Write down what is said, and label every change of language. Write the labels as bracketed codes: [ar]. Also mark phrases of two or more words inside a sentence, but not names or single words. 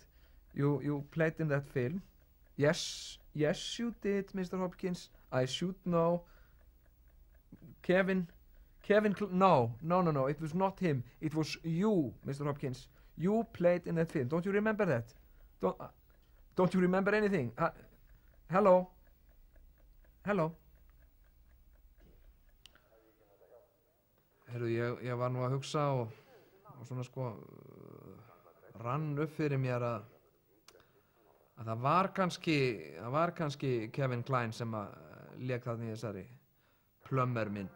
[en] You played in that film. Yes, you did, Mr. Hopkins. I should know. No, it was not him. It was you, Mr. Hopkins. You played in that film. Don't you remember that? Don't you remember anything? Hello? [is] Heyrðu, ég var nú að hugsa og svona sko rann upp fyrir mér að það var kannski Kevin Kline sem að lék þarna í þessari Plumber mynd.